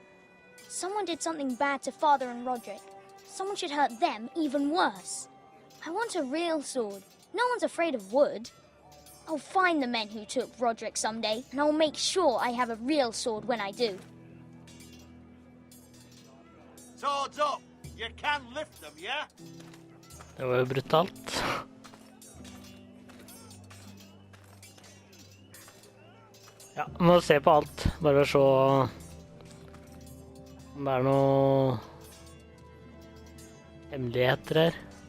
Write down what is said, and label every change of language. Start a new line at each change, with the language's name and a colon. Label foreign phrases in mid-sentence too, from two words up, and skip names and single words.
English: Someone did something bad to Father and Roderick. Someone should hurt them even worse. I want a real sword. No one's afraid of wood. I'll find the men who took Roderick someday, and I'll make sure I have a real sword when I do. Swords up! You can lift them, yeah?
Norwegian: Det var jo brutalt. Ja, må se på alt. Bare se om det er noe hemmeligheter her.